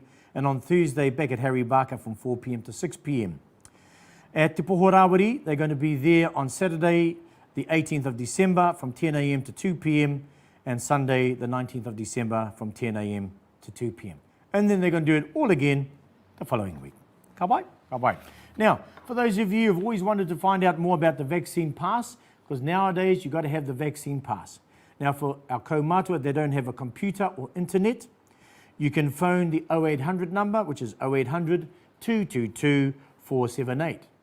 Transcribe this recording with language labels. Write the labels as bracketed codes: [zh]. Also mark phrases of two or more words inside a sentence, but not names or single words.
[en] And on Thursday, back at Harry Barker from 4 p.m. to 6 p.m. At Te Pohorawiri, they're going to be there on Saturday, the 18th of December from 10 a.m. to 2 p.m. and Sunday, the 19th of December from 10 a.m. to 2 p.m. And then they're going to do it all again the following week. [mi] Ka pai? Ka pai. [en] Now, for those of you who've always wanted to find out more about the vaccine pass, because nowadays you've got to have the vaccine pass. Now, for our Kaumatua, they don't have a computer or internet. You can phone the 0800 number, which is 0800 222 478.